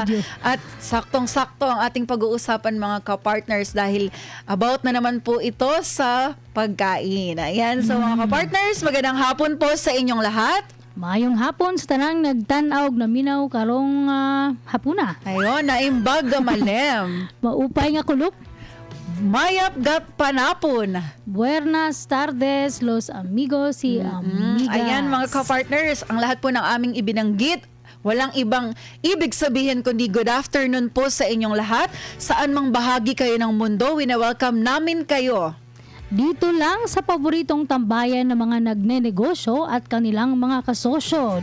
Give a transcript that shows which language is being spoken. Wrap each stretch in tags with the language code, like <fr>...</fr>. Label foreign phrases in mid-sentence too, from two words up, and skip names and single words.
<tl>At saktong-sakto ang ating pag-uusapan mga ka-partners dahil about na naman po ito sa pagkain. Ayan, so mga ka-partners, magandang hapon po sa inyong lahat.</tl> <ceb>Mayong hapon sa tanang nagtanaw na minaw karong hapuna.</ceb> <ilo>Ayun, naimbag malem.</ilo> <war>Maupay nga kulop.</war> <pam>Mayap gat panapon.</pam> <es>Buenas tardes, los amigos y amigas.</es> <tl>Ayan mga ka-partners, ang lahat po ng aming ibinanggit, walang ibang ibig sabihin kundi</tl> <en>good afternoon</en> <tl>po sa inyong lahat. Saan mang bahagi kayo ng mundo, wina-welcome namin kayo. Dito lang sa paboritong tambayan ng mga nagnenegosyo at kanilang mga kasosyo.</tl>